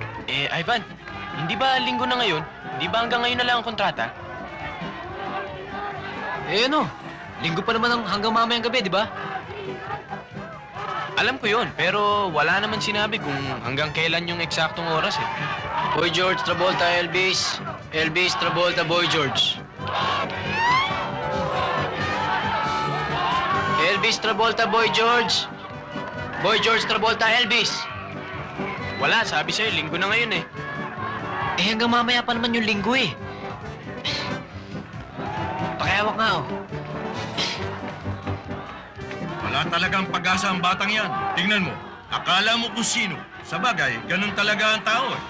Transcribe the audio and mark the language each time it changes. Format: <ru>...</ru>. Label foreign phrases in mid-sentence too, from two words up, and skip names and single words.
<tl>Eh, Ivan, hindi ba linggo na ngayon? Hindi ba hanggang ngayon na lang ang kontrata? Eh ano? Linggo pa naman hanggang mamayang gabi, di ba? Alam ko yun, pero wala naman sinabi kung hanggang kailan yung eksaktong oras eh. Boy George, Travolta, Elvis. Elvis, Travolta, Boy George. Elvis, Travolta, Boy George. Boy George, Travolta, Elvis. Wala, sabi sa'yo, linggo na ngayon eh. Eh hanggang mamaya pa naman yung linggo eh. Pakiawak nga oh. Wala talagang pag-asa ang batang yan. Tingnan mo, akala mo kung sino. Sa bagay, ganun talaga ang tao eh.</tl>